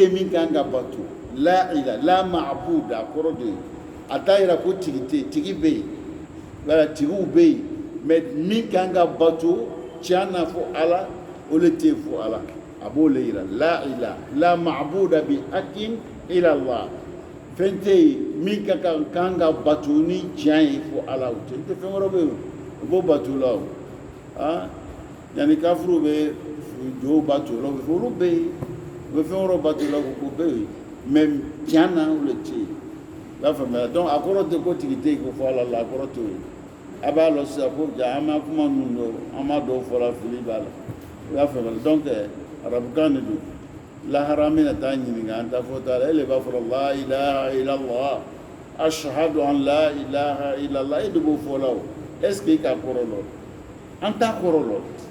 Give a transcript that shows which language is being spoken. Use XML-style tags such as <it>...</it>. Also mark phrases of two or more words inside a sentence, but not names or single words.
<bm>yen min kan ka bato</bm> <ar>لا إله لا معبود</ar> <bm>a kɔrɔ de a t'a yira ko tigi tɛ yen tigi bɛ yen wala tigiw bɛ yen mais min kan ka bato tiɲɛ na fɔ ala o le tɛ fɔ ala a b'o le yira</bm> <ar>لا إله لا معبود بحق إلا الله</ar> <bm>fɛn tɛ yen min ka kan ka bato ni tiɲɛ ye fɔ ala o tɛ n tɛ fɛn wɛrɛ bɛ yen o b'o bato la o yanni kafiriw bɛ jow bato la olu bɛ yen u bɛ fɛn wɛrɛ bato la o bɛ yen mais tiɲɛ na o le tɛ yen i b'a faamuya donc a kɔrɔ tɛ ko tigi tɛ yen ko fɔ ala la a kɔrɔ t'o ye a b'a lɔ sisan ko ja an ma kuma ninnu dɔn an ma dɔw fɔ la fili b'a la i b'a faamuya donc arabukan de don lahara min na taa ɲininka an ta fɔ t'a la e le b'a fɔ</bm> <ar>لا إله إلا الله أشهد أن لا إله إلا الله</ar> <bm>e de b'o fɔ la o</bm> <fr>est ce que</fr> <bm>i ka kɔrɔ lɔ an t'a kɔrɔ lɔ</bm>